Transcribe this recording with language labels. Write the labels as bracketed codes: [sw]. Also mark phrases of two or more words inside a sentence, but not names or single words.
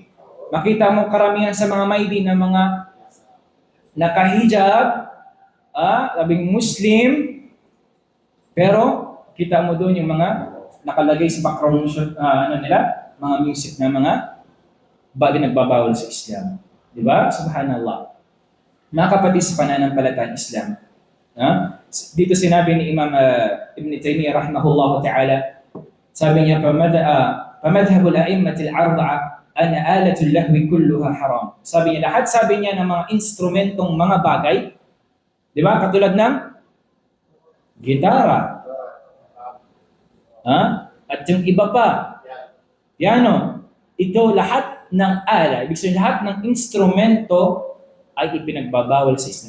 [tl] Makita mo karamihan sa mga maidi na mga nakahijab, labing Muslim, pero kita mo doon yung mga nakalagay sa background nila, mga music na mga bagay nagbabawal sa Islam. Di ba? Subhanallah. Mga kapatid sa pananampalatayang Islam. Dito sinabi ni Imam Ibn Taymiyyah [ar] رحمه الله تعالى, [tl] sabi niya, [ar] فمذهب الأئمة الأربعة أن آلات اللهو كلها حرام. [tl] Sabi niya, lahat sabi niya ng mga instrumentong mga bagay, di ba? Katulad ng gitara. At yung iba pa, piano. Ito lahat ng ala, ibig sabihin lahat ng instrumento ay ipinagbabawal sa Islam.